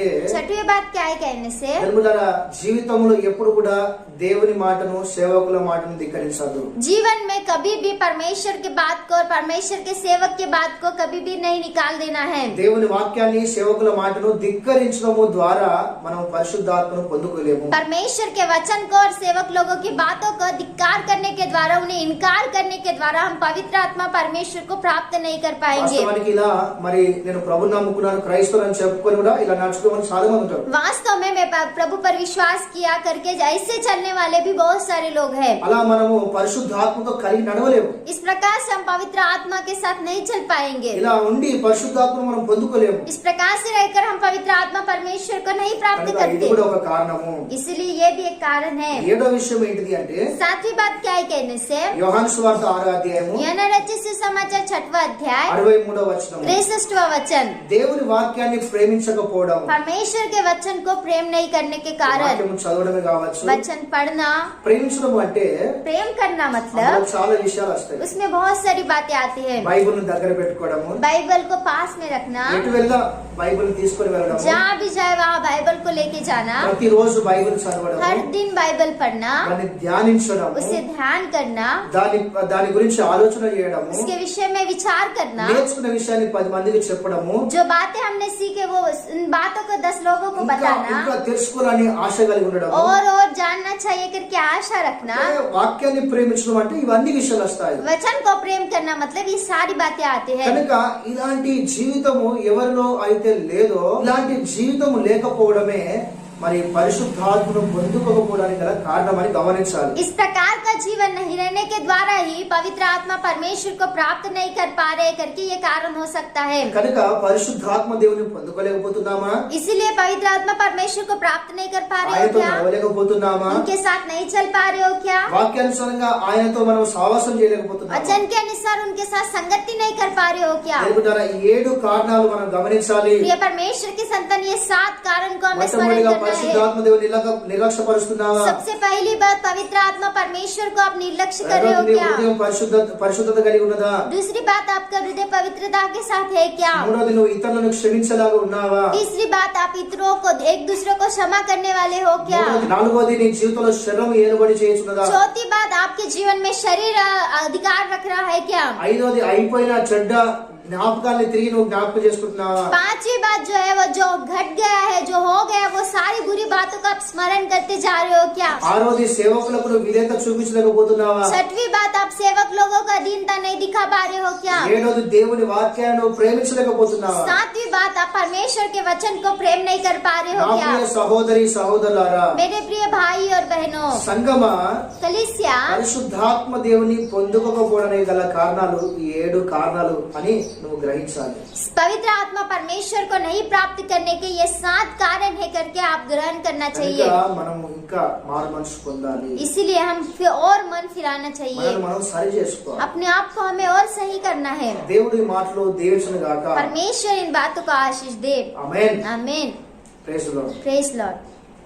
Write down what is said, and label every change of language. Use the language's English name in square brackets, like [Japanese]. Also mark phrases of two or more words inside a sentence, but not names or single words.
[Hindi] छठवीं बात क्या है कहने से, [Telugu] జన్మల జీవితంలో ఎప్పుడు కూడా దేవుని మాటను సేవకుల మాటను ధిక్కరించదు. [Hindi] जीवन में कभी भी परमेश्वर की बात को और परमेश्वर के सेवक की बात को कभी भी नहीं निकाल देना है. [Telugu] దేవుని వాక్యాన్ని సేవకుల మాటను ధిక్కరించడము ద్వారా మనం పరిశుద్ధాత్మను పొందుకోలేము. [Hindi] परमेश्वर के वचन को और सेवक लोगों की बातों को धिक्कार करने के द्वारा, उन्हें इनकार करने के द्वारा हम पवित्र आत्मा परमेश्वर को प्राप्त नहीं कर पाएंगे. [Telugu] వాస్తవానికి ఇలా మరి నేను ప్రభుని నమ్ముకున్నాను, క్రైస్తవుని చెప్పుకొని కూడా ఇలా నడుచుకోమని చాలా మంది ఉంటారు. [Hindi] वास्तव में मैं प्रभु पर विश्वास किया करके ऐसे चलने वाले भी बहुत सारे लोग हैं. [Telugu] అలా మనము పరిశుద్ధాత్మతో కలిగి నడవలేము. [Hindi] इस प्रकार से हम पवित्र आत्मा के साथ नहीं चल पाएंगे. [Telugu] ఇలా ఉండి పరిశుద్ధాత్మను మనం పొందుకోలేము. [Hindi] इस प्रकार से रहकर हम पवित्र आत्मा परमेश्वर को नहीं प्राप्त [Telugu] కనుక ఇది [Hindi] करते. [Telugu] కూడా ఒక కారణము. [Hindi] इसलिए ये भी एक कारण है. [Telugu] ఏడో విషయం ఏంటిది అంటే, [Hindi] सातवीं बात क्या है कहने से, [Telugu] యోహాను సువార్త 6వ అధ్యాయము [Hindi] यह रचित सुसमाचार 6वां अध्याय [Telugu] 63వ వచనం. [Hindi] 63वां वचन, [Telugu] దేవుని వాక్యాన్ని ప్రేమించకపోవడం, [Hindi] परमेश्वर के वचन को प्रेम नहीं करने के कारण, [Telugu] వాక్యము చదవడమే కావచ్చు. [Hindi] वचन पढ़ना, [Telugu] ప్రేమించడం అంటే [Hindi] प्रेम करना मतलब [Telugu] అందులో చాలా విషయాలు వస్తాయి. [Hindi] उसमें बहुत सारी बातें आती है. [Telugu] బైబిల్ ను దగ్గర పెట్టుకోవడము, [Hindi] बाइबल को पास में रखना, [Telugu] ఎటు వెళ్ళా బైబిల్ తీసుకొని వెళ్ళడము, [Hindi] जहाँ भी जाए वहाँ बाइबल को लेके जाना, [Telugu] ప్రతిరోజు బైబిల్ చదవడము, [Hindi] हर दिन बाइबल पढ़ना, [Telugu] దాన్ని ధ్యానించడము, [Hindi] उसे ध्यान करना, [Telugu] దాని గురించి ఆలోచన చేయడము, [Hindi] उसके विषय में विचार करना, [Telugu] నేర్చుకున్న విషయాన్ని 10 మందికి చెప్పడము, [Hindi] जो बातें हमने सीखे वो उन बातों को 10 लोगों को [Telugu] ఇంకా [Hindi] बताना, [Telugu] తెలుసుకోవాలని ఆశ కలిగి ఉండడము. [Hindi] और जानना चाहिए करके आशा रखना. [Telugu] వాక్యాన్ని ప్రేమించడం అంటే ఇవన్నీ విషయాలు వస్తాయి. [Hindi] वचन को प्रेम करना मतलब ये सारी बातें आती है. [Telugu] కనుక ఇలాంటి జీవితము ఎవరిలో అయితే లేదో, ఇలాంటి జీవితము లేకపోవడమే మరి పరిశుద్ధాత్మను పొందుకోకపోవడానికి గల కారణమని గమనించాలి. [Hindi] इस प्रकार का जीवन नहीं रहने के द्वारा ही पवित्र आत्मा परमेश्वर को प्राप्त नहीं कर पा रहे करके ये कारण हो सकता है. [Telugu] కనుక పరిశుద్ధాత్మ దేవుని పొందుకోలేకపోతున్నామా? [Hindi] इसीलिए पवित्र आत्मा परमेश्वर को प्राप्त नहीं कर पा रहे हो [Telugu] ఆయనతో [Hindi] क्या? [Telugu] నడవలేకపోతున్నామా? [Hindi] उनके साथ नहीं चल पा रहे हो क्या? [Telugu] వాక్యానుసారంగా ఆయనతో మనం సావాసం చేయలేకపోతున్నామా? [Hindi] वचन के अनुसार उनके साथ संगति नहीं कर पा रहे हो क्या? [Telugu] తెలుగుతారా? 7 కారణాలు మనం గమనించాలి. [Hindi] प्रिय परमेश्वर की संतान, ये 7 कारण को हमें स्मरण [Telugu] మొట్టమొదటిగా [Hindi] करना है. [Telugu] పరిశుద్ధాత్మ దేవుని నిర్లక్ష్యపరుస్తున్నావా? [Hindi] सबसे पहली बात, पवित्र आत्मा परमेश्वर को आप निर्लक्ष्य कर रहे हो [Telugu] నీ [Hindi] क्या? [Telugu] హృదయం పరిశుద్ధత కలిగి ఉన్నదా? [Hindi] दूसरी बात, आपका हृदय पवित्रता के साथ है क्या? [Telugu] మూడోది, నువ్వు ఇతరులను క్షమించలాగా ఉన్నావా? [Hindi] तीसरी बात, आप इतरों को एक दूसरे को क्षमा करने वाले हो क्या? [Telugu] నాలుగోది, నీ జీవితంలో శరీరం ఏలుబడి చేయుచున్నదా? [Hindi] चौथी बात, आपके जीवन में शरीर अधिकार रख रहा है क्या? [Telugu] ఐదోది, అయిపోయిన చెడ్డ జ్ఞాపకాన్ని తిరిగి నువ్వు జ్ఞాపకం చేసుకుంటున్నావా? [Hindi] पांचवी बात जो है वो जो घट गया है, जो हो गया, वो सारी बुरी बातों का आप स्मरण करते जा रहे हो क्या? [Telugu] ఆరోది సేవకులకు నువ్వు విధేయత చూపించలేకపోతున్నావా? [Hindi] छठवीं बात, आप सेवक लोगों का दीनता नहीं दिखा पा रहे हो क्या? [Telugu] ఏడోది దేవుని వాక్యాన్ని నువ్వు ప్రేమించలేకపోతున్నావా? [Hindi] सातवीं बात, आप परमेश्वर के वचन को प्रेम नहीं कर पा रहे [Telugu] నా [Hindi] हो क्या? [Telugu] ప్రియ సహోదరి సహోదరులారా, [Hindi] मेरे प्रिय भाई और बहनों, [Telugu] సంగమా [Hindi] कलीसिया [Telugu] పరిశుద్ధాత్మ దేవుని పొందుకోకపోవడానికి గల కారణాలు ఈ 7 కారణాలు అని నువ్వు గ్రహించాలి. [Hindi] पवित्र आत्मा परमेश्वर को नहीं प्राप्त करने के ये 7 कारण है करके आप ग्रहण करना [Telugu] కనుక [Hindi] चाहिए। [Telugu] మనం ఇంకా మారు మనసు పొందాలి. [Hindi] इसीलिए हम फिर और मन फिराना चाहिए, [Telugu] మనం సరి చేసుకోవాలి. [Hindi] अपने आप को हमें और सही करना है। [Telugu] దేవుడి మాటలు దీవించును గాక. [Hindi] परमेश्वर इन बातों को आशीष दे। [Telugu] ఆమేన్. [Hindi] आमीन। [English] Praise the Lord. Praise Lord.